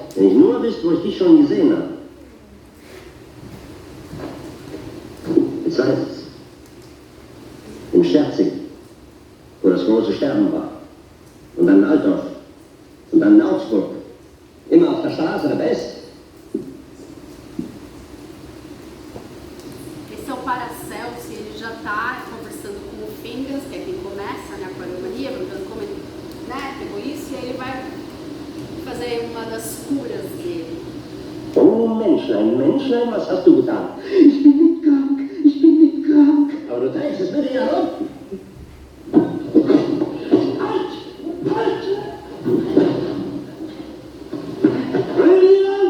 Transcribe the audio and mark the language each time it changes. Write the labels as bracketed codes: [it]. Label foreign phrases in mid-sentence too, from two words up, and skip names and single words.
[de] Wenn ich nur wüsste, wo ich dich schon gesehen habe. Jetzt weiß es. In Sterzing, wo das große Sterben war. Und dann in Altdorf. Und dann in Augsburg. Immer auf der Straße, der Best. [pt] Esse é o Paracelso, ele já está conversando com o Fingers, que é quem começa, né, a aquariomania, perguntando como ele, né, pegou isso, e aí ele vai fazer uma das curas dele. [de] Oh Menschlein, was hast du getan? Ich bin nicht krank. Aber du trägst es bitte herum. Halt! Rüdiger!